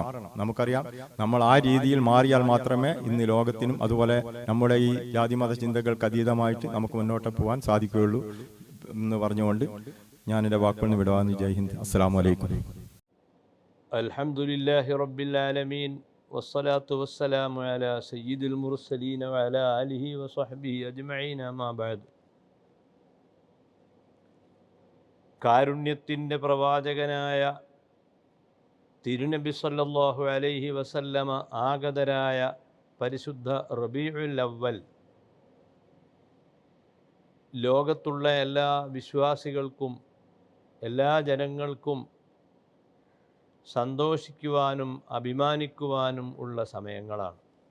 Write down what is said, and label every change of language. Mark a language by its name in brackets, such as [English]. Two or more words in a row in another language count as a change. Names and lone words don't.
[Malayalam] നമുക്കറിയാം, നമ്മൾ ആ രീതിയിൽ മാറിയാൽ മാത്രമേ ഇന്ന് ലോകത്തിനും അതുപോലെ നമ്മുടെ ഈ ജാതിമത ചിന്തകൾക്ക് അതീതമായിട്ട് നമുക്ക് മുന്നോട്ട് പോകാൻ സാധിക്കുകയുള്ളൂ എന്ന് പറഞ്ഞുകൊണ്ട് ഞാൻ എൻ്റെ വാക്കുകൾ വിടുവാന്ന്. [Hindi] जय हिंद. [Arabic] السلام عليكم. الحمد لله رب العالمين والصلاة والسلام على سيد المرسلين وعلى آله وصحبه أجمعين أما بعد. [Malayalam] കാരുണ്യത്തിൻ്റെ പ്രവാചകനായ തിരുനബി [Arabic] صلى الله عليه وسلم [Malayalam] ആഗതരായ പരിശുദ്ധ റബീഉൽ അവ്വൽ ലോകത്തുള്ള എല്ലാ വിശ്വാസികൾക്കും എല്ലാ ജനങ്ങൾക്കും സന്തോഷിക്കുവാനും അഭിമാനിക്കുവാനും ഉള്ള സമയങ്ങളാണ്.